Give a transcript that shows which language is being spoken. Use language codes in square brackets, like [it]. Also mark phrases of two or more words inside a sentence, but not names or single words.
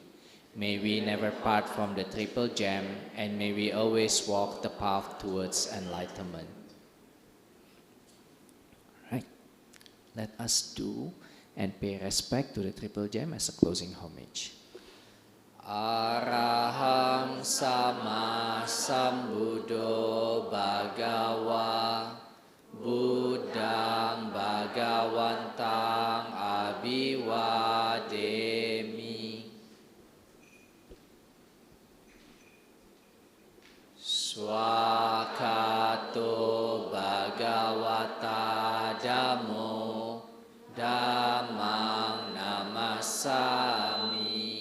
[en] May we never part from the triple gem, and may we always walk the path towards enlightenment. Right. Let us do and pay respect to the triple gem as a closing homage. [pi] Arahang sama sambuddho bhagawa Buddhang bhagawantang abhiwademi Swakato bhagavata dhammo dhammang namasami